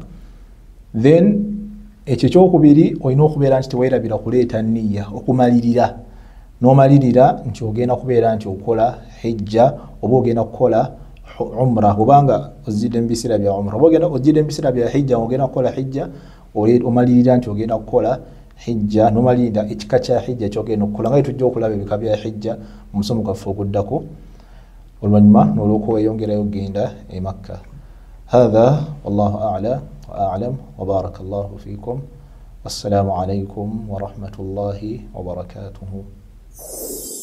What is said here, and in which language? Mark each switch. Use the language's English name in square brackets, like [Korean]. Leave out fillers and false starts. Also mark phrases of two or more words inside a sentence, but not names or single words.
[Ganda] Then ekyo kyokubiri olina okubeera nti teweerabira kuleeta nniya okumalirira, n'omalirira nti ogenda kubeera nti okola hijja oba ogenda kukola umra obanga ozidde mu biseera bya umra, oba ozidde mu biseera bya hijja ogenda kukola hijja omalirira nti ogenda kukola hijja, n'omalirira ekika kya hijja kyogenda okukola nga tujja okulaba ebika bya hijja mu musomo gwaffe oguddako. Oluvannyuma n'olwokuba weyongerayo ogenda e Makka. [Arabic] هذا والله أعلى وأعلم وبارك الله فيكم. والسلام عليكم ورحمة الله وبركاته.